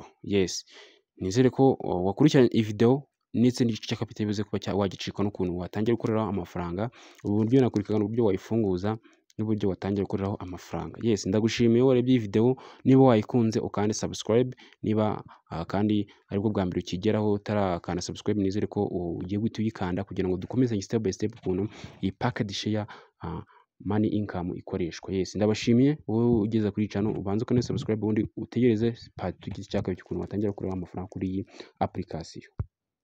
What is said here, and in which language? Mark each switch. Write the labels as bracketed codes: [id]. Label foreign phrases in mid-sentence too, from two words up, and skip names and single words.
[rw] Yes, nizere ko wakurikiranye iyi video ndetse n'igice cya kapita bivuze kuba wagicika n'ukuntu watangira gukoreraho amafaranga. Ubu buryo nakurikirana uburyo wayifunguza n'uburyo watangira gukoreraho amafaranga. Yes, ndagushimiye warebye iyi video. Niba wayikunze ukande subscribe, niba kandi aribwo bwa mbere ukigeraho utarakanda subscribe, nizere ko ugiye guhita uyikanda kugira ngo dukomeze [en] step by step [rw] ukuntu iyi packet share money income ikoreshwa. Yes, ndabashimiye wowe ugeze kuri channel, ubanze ukande subscribe ubundi utegereze part 2 cy'ukuntu watangira gukoreraho amafaranga kuri iyi application.